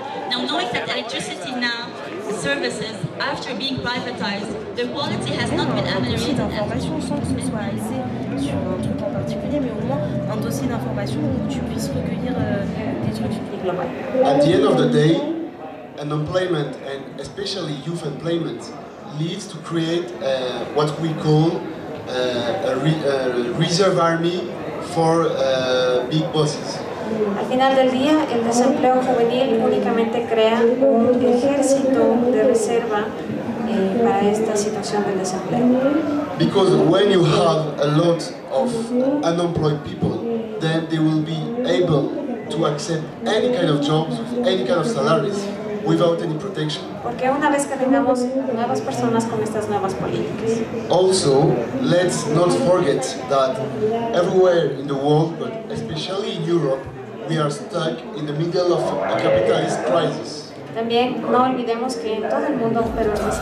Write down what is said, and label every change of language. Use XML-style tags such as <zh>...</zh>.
<en>Now, knowing that electricity now services, after being privatized, the quality has not been ameliorated.</en> <fr>D'information sans que ce soit axé sur un truc en particulier, mais au moins un dossier d'information où tu puisses recueillir des trucs globaux.</fr> <en>At the end of the day, unemployment and especially youth employment leads to create what we call a reserve army for big bosses.</en> <es>Al final del día, el desempleo juvenil únicamente crea un ejército de reserva para esta situación del desempleo.</es> <en>Because when you have a lot of unemployed people, then they will be able to accept any kind of jobs, any kind of salaries, without any protection.</en> <es>Porque una vez que tengamos nuevas personas con estas nuevas políticas.</es> <en>Also, let's not forget that everywhere in the world, but especially in Europe, we are stuck in the middle of a capitalist crisis.</en> <es>También no olvidemos que en todo el mundo, pero en</es>